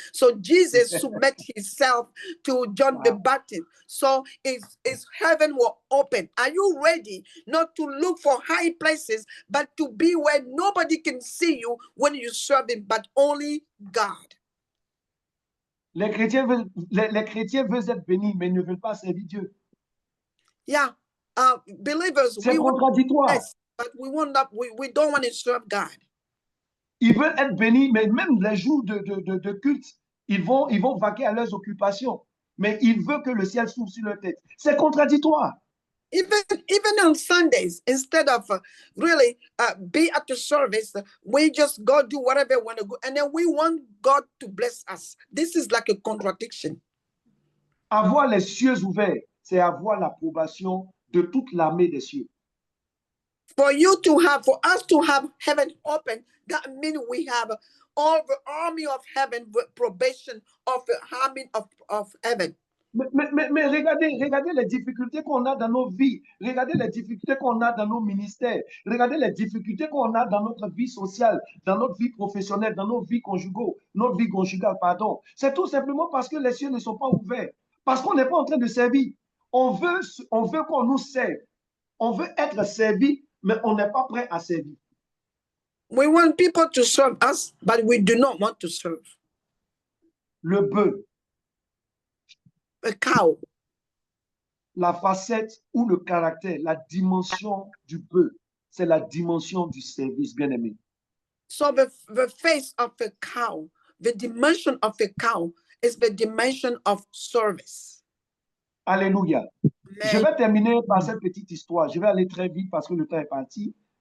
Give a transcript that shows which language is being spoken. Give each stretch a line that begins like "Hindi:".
English: So Jesus submit himself to John the Baptist. So his heaven will open. Are you ready not to look for high places, but to be where nobody can see you when you serve him, but only God?
French: Les chrétiens veulent être bénis, mais ils ne veulent pas servir Dieu.
English: Yeah, believers,
French: c'est contradictoire.
English: Yes, but we don't want to serve God.
French: Ils veulent être bénis, mais même les jours de culte, ils vont vaquer à leurs occupations. Mais ils veulent que le ciel s'ouvre sur leur tête. C'est contradictoire.
English: Even on Sundays, instead of really be at the service, we just go do whatever we want to go, and then we want God to bless us. This is like a contradiction.
French: Avoir les cieux ouverts, c'est avoir l'approbation de toute l'armée des cieux.
English: For us to have heaven open, that means we have all the army of heaven with probation of the army of heaven.
French: Mais regardez les difficultés qu'on a dans nos vies. Regardez les difficultés qu'on a dans nos ministères. Regardez les difficultés qu'on a dans notre vie sociale, dans notre vie professionnelle, dans notre vie conjugale, pardon. C'est tout simplement parce que les cieux ne sont pas ouverts. Parce qu'on n'est pas en train de servir. On veut qu'on nous serve. On veut être servi mais on n'est pas prêt à servir.
English: We want people to serve us, but we do not want to serve.
French: Le bœuf,
English: A cow.
French: la facette ou le caractère, la dimension du bœuf, c'est la dimension du service, bien aimé.
English: So the face of a cow, the dimension of a cow is the dimension of service.
French: Alléluia. Je vais terminer par cette petite histoire. Je vais aller très vite parce que le temps est parti.